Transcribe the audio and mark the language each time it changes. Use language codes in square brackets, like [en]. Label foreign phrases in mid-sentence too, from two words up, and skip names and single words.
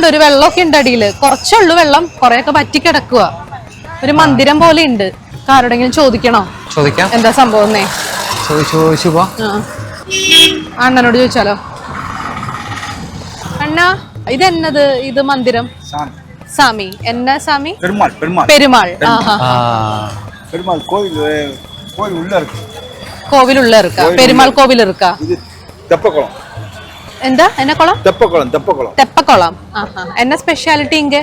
[ml] ഒരു വെള്ളമൊക്കെ ഉണ്ട് അടിയില്, കുറച്ചുള്ളൂ വെള്ളം, കൊറേയൊക്കെ പറ്റി കിടക്കുക. ഒരു മന്ദിരം പോലെ ഉണ്ട്. ആരോടെങ്കിലും ചോദിക്കണോ? ചോദിക്കാം, എന്താ സംഭവം. ചോദിച്ചു പോ. അണ്ണനോട് ചോദിച്ചാലോ. അണ്ണാ, ഇതെന്നത്? ഇത് മന്ദിരം [ta] சாமி என்ன சாமி? பெருமாள். பெருமாள். பெருமாள் கோவில் உள்ள இருக்கு. கோவில் உள்ள இருக்கா? பெருமாள் கோவில் இருக்கா? இது தெப்பக்குளம். என்ன குளம்? தெப்பக்குளம். தெப்பக்குளம். என்ன ஸ்பெஷாலிட்டி இங்க?